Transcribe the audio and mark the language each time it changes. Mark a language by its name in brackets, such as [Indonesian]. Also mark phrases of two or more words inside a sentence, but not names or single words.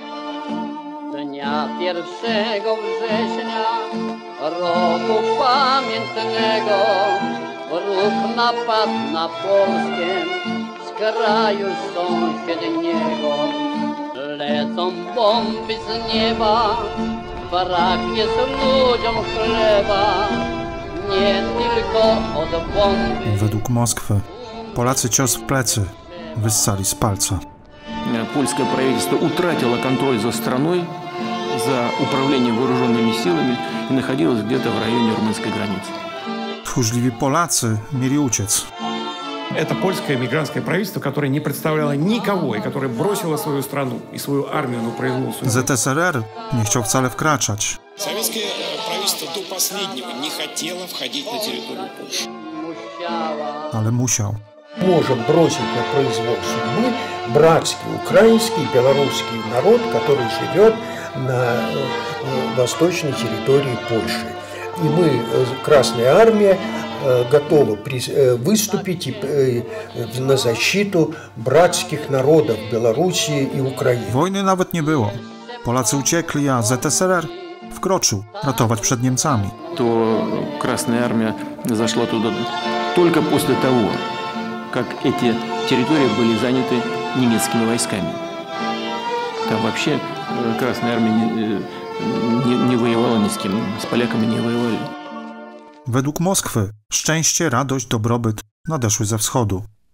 [Polish] Dnia 1 września roku pamiętnego wróg napadł na Polskę z kraju sąsiedniego. Lecą bomby z nieba, brak jest ludziom chleba, nie tylko od bomby. Według Moskwy Polacy cios w plecy wyssali z palca. [Russian] Польское правительство утратило контроль за страной, за управлением вооруженными силами и находилось где-то в районе румынской границы. [Polish] Tchórzliwi Polacy mieli uciec. [Russian] Это польское мигрантское правительство, которое не представляло никого и которое бросило свою страну и свою армию на произвол судьбы. [Polish] ZSRR nie chciał wcale wkraczać. [Russian] Советское правительство до последнего не хотело входить на территорию Польши. [Polish] Ale musiał. [Russian] Можем бросить на произвол судьбы братский украинский и белорусский народ, который живет на восточной территории Польши. И мы, Красная Армия, готовы выступить на защиту братских народов Белоруссии и Украины. [Polish] Wojny nawet nie było. Polacy uciekli, a ZSRR wkroczył ratować przed Niemcami. [Russian] То Красная Армия зашла туда только после того, как эти территории были заняты немецкими войсками. Там вообще Красная Армия не воевала ни с кем, с поляками не воевали. [Polish] Według Moskwy szczęście, radość, dobrobyt nadeszły ze wschodu.